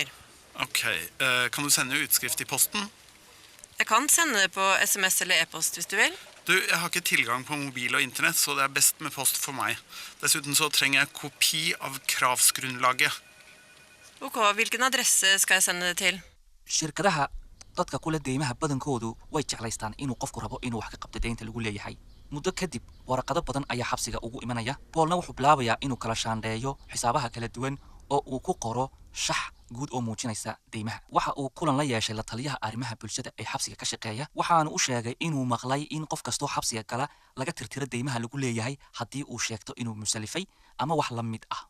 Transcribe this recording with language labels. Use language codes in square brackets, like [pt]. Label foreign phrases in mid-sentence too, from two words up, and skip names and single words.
[no] Ok, kan du sende utskrift i posten? Jeg kan sende det på SMS eller e-post hvis du vil. Du, jeg har ikke tilgang på mobil og internett, så det best med post for meg. Dessuten så trenger jeg kopi av kravsgrunnlaget. Ok, hvilken adresse skal jeg sende det til? [so] shirkadaha dadka kula deymaha badankoodu way jeclaystaan inuu qofku rabo inuu wax ka qabto deynta lagu leeyahay. muddo kadib waraqado badan ayaa xabsiga ugu imanaya. Paulna wuxuu bilaabayaa inuu kala shaandheeyo xisaabaha kala duwan oo uu ku qoro shax guud oo muujinaysa deymaha. waxa uu kulan la yeeshay la taliyaha arrimaha bulshada ee xabsiga ka shaqeeya, waxaana u sheegay inuu maqlay in qof kastoo xabsiga gala laga tirtiro deymaha lagu leeyahay haddii uu sheegto inuu musalifay ama wax la mid ah.